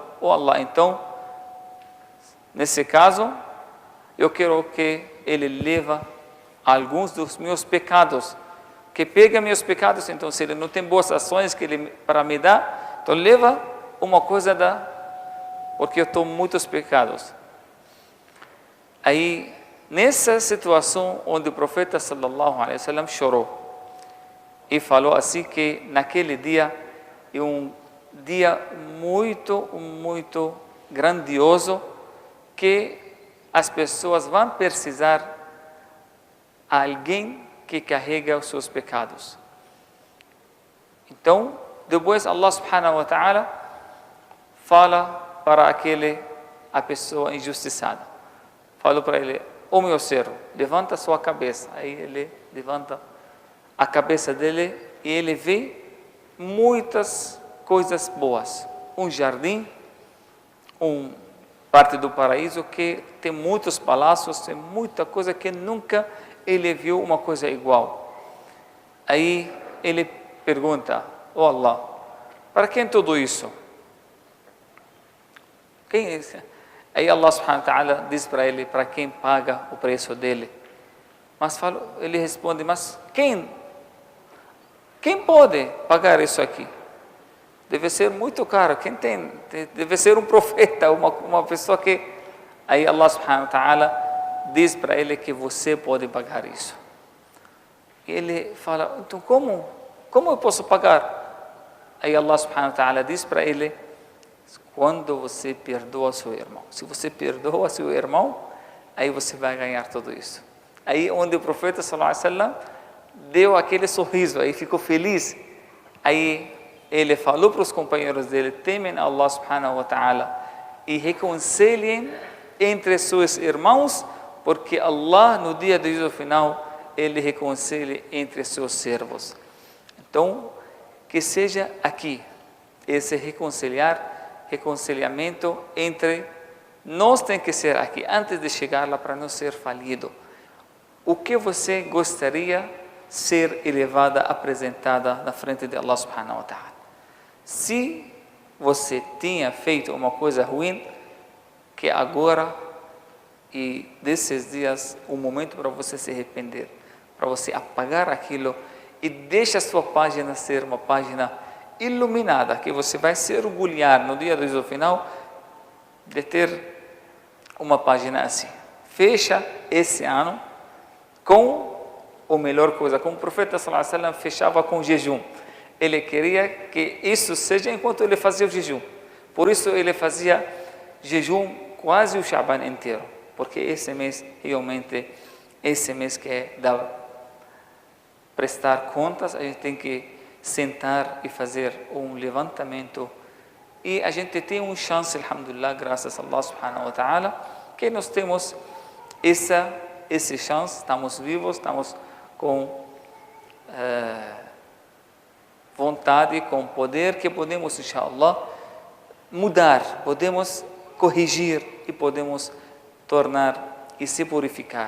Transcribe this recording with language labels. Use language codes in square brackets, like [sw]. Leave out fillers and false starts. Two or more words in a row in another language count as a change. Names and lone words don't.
[pt] Oh Allah, então, nesse caso, eu quero que ele leve alguns dos meus pecados, que pega meus pecados. Então, se ele não tem boas ações que ele para me dar, então leva uma coisa porque eu estou muitos pecados. Aí, nessa situação onde o profeta [ar] صلى الله عليه وسلم [pt] chorou e falou assim que naquele dia é um dia muito, muito grandioso, que as pessoas vão precisar de alguém que carrega os seus pecados. Então, depois [ar] الله سبحانه وتعالى [pt] fala para a pessoa injustiçada. Falou para ele: "Ó meu servo, levanta sua cabeça." Aí ele levanta a cabeça dele e ele vê muitas coisas boas. Um jardim, parte do paraíso que tem muitos palácios, tem muita coisa que nunca ele viu uma coisa igual. Aí ele pergunta: "Ó Allah, para quem tudo isso? Quem é esse?" Aí [ar] الله سبحانه وتعالى [pt] diz para ele para quem paga o preço dele. Mas ele responde: "Mas quem pode pagar isso aqui? Deve ser muito caro. Quem tem? Deve ser um profeta, uma pessoa que..." Aí [ar] الله سبحانه وتعالى [pt] diz para ele que você pode pagar isso. E ele fala: "Então como eu posso pagar?" Aí [ar] الله سبحانه وتعالى [pt] diz para ele: "Quando você perdoa seu irmão. Se você perdoa seu irmão, aí você vai ganhar tudo isso." Aí onde o profeta [ar] صلى الله عليه وسلم [pt] deu aquele sorriso, aí ficou feliz. Aí ele falou para os companheiros dele: "Temem [ar] الله سبحانه وتعالى [pt] e reconciliem entre seus irmãos, porque Allah no dia do juízo final ele reconcilia entre seus servos." Então, que seja aqui esse reconciliamento entre nós, tem que ser aqui antes de chegar lá para não ser falido. O que você gostaria ser elevada, apresentada na frente de [ar] الله سبحانه وتعالى? [pt] Se você tinha feito uma coisa ruim, que agora e desses dias um momento para você se arrepender, para você apagar aquilo e deixa a sua página ser uma página iluminada, que você vai se orgulhar no dia do juízo final de ter uma página assim. Fecha esse ano com a melhor coisa, como o profeta [ar] صلى الله عليه وسلم [pt] fechava com jejum. Ele queria que isso seja enquanto ele fazia o jejum. Por isso ele fazia jejum quase o Sha'ban inteiro, porque esse mês realmente, esse mês que é da prestar contas, a gente tem que sentar e fazer um levantamento, e a gente tem uma chance, alhamdulillah, graças a [ar] الله سبحانه وتعالى, [pt] que nós temos essa chance, estamos vivos, estamos com vontade, com poder, que podemos, inshallah, mudar, podemos corrigir e podemos tornar e se purificar.